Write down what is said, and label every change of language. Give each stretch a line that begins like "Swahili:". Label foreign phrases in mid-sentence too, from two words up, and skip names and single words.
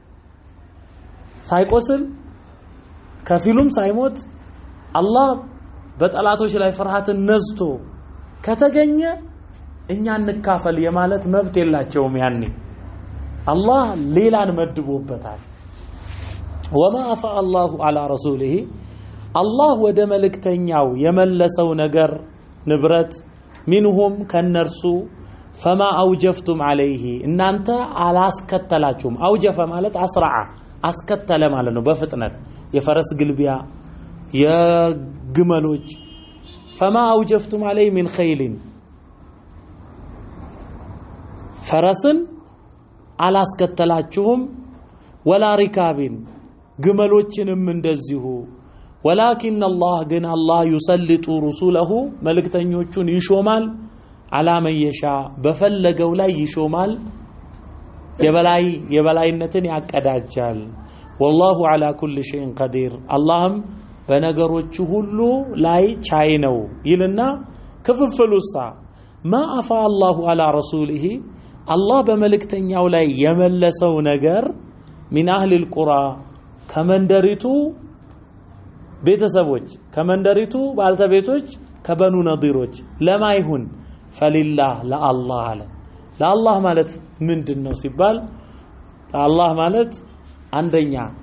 Amharic: ሳይቆስል ከፊሉም ሳይሞት አላህ በጠላቶች ላይ ፍርሃትን ነዝቶ ከተገኘ እኛ እንካፈል የማለት መብት የላቸውም ያኔ አላህ ሌላን መድቦበታል
Arabic: وما أفاء الله على رسوله الله
Amharic: ወደ መልእክተኛው የመለሰው ነገር ንብረት منهم ከነርሱ
Arabic: فما أوجفتم عليه
Amharic: እናንተ አላስከተላችሁም አውጀፈ ማለት አስራዓ አስከተለ ማለት ነው በፍጥነት የፈረስ ግልቢያ የግመሎች
Arabic: فما أوجفتم عليه من خيل
Amharic: ፈረስን አላስከተላችሁም
Arabic: ولا ركاب
Amharic: ግመሎችንም እንደዚሁ
Arabic: ولكن الله
Amharic: ግን አላህ
Arabic: يسلط رسوله
Amharic: መልእክተኞቹን ይሾማል
Arabic: على من يشاء
Amharic: በፈለገው ላይ ይሾማል የበላይነትን ያቀዳጃል
Arabic: والله على كل شيء قدير اللهم
Amharic: በነገሮቹ ሁሉ ላይ ቻይ ነው ይልና ክፍፍሉሳ
Arabic: ما أفاء الله على رسوله الله
Amharic: በመልእክተኛው ላይ የመለሰው ነገር
Arabic: من أهل القرى
Amharic: ከመንደሪቱ ቤተሰቦች ከመንደሪቱ ባልተቤቶች ከበኑ ነዲሮች ለማይሁን فلله ለአላህ አለ ለአላህ ማለት ምንድነው ሲባል ለአላህ ማለት አንደኛ